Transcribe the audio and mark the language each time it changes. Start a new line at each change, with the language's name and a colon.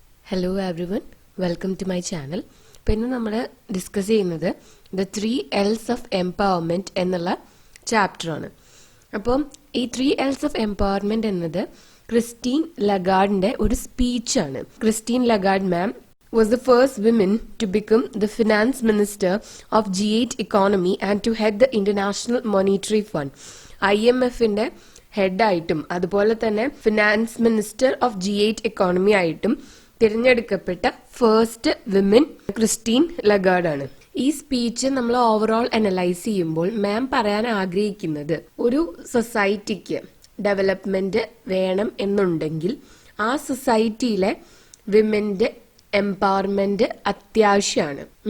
English: Hello everyone, welcome to my channel.
Malayalam: ഇപ്പോൾ ഇന്ന് നമ്മൾ ഡിസ്കസ് ചെയ്യുന്നത് ദ 3 L's ഓഫ് എംപവർമെന്റ് എന്നുള്ള ചാപ്റ്റർ ആണ്. അപ്പം ഈ 3 L's ഓഫ് എംപവർമെന്റ് എന്നത് ക്രിസ്റ്റീൻ ലഗാർഡിന്റെ ഒരു സ്പീച്ച് ആണ്.
English: Christine Lagarde ma'am was the first woman to become the finance minister of G8 economy and to head the International Monetary Fund.
Malayalam: IMFന്റെ ഹെഡായിട്ടും അതുപോലെ തന്നെ
English: finance minister of G8 economy
Malayalam: ആയിട്ടും തിരഞ്ഞെടുക്കപ്പെട്ട first women Christine Lagarde ആണ്. ഈ speech നമ്മൾ overall analyse ചെയ്യുമ്പോൾ മാം പറയാൻ ആഗ്രഹിക്കുന്നത് ഒരു സൊസൈറ്റിക്ക് ഡെവലപ്മെന്റ് വേണം എന്നുണ്ടെങ്കിൽ ആ സൊസൈറ്റിയിലെ വിമന്റെ എംപവർമെന്റ് അത്യാവശ്യമാണ്.